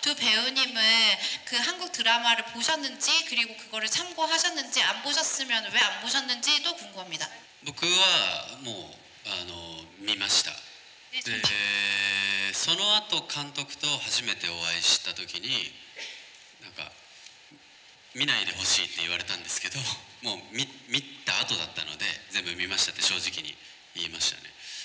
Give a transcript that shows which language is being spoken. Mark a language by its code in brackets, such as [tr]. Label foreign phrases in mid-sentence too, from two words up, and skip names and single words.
[ko] 배우님은 그 한국 드라마를 보셨는지 그리고 그거를 참고하셨는지 안 보셨으면 왜 안 보셨는지도 궁금합니다. [ja] 僕はもう見ました。でその後監督と初めてお会いした時になんか見ないでほしいって言われたんですけど、もう見た後だったので全部見ましたって正直に言いましたね。